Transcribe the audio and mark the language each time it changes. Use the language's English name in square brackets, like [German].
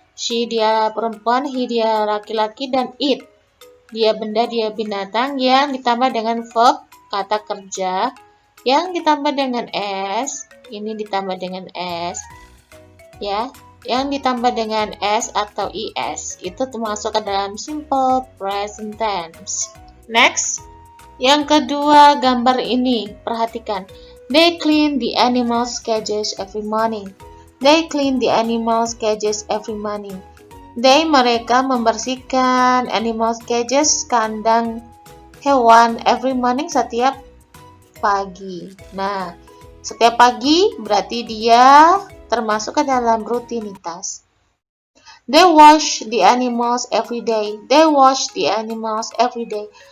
[Indonesian] She dia perempuan, he dia laki-laki, dan it dia benda, dia binatang, yang ditambah dengan verb kata kerja, yang ditambah dengan s, ini ditambah dengan s ya, yang ditambah dengan s atau is, itu termasuk ke dalam simple present tense. Next, yang kedua gambar ini, perhatikan. [English] They clean the animals' cages every morning. They clean the animals' cages every morning. [Indonesian] They, mereka membersihkan [English] animals' cages, [Indonesian] kandang hewan, [English] every morning, [Indonesian] setiap pagi. Nah, setiap pagi berarti dia termasuk ke dalam rutinitas. [English] They wash the animals every day. They wash the animals every day.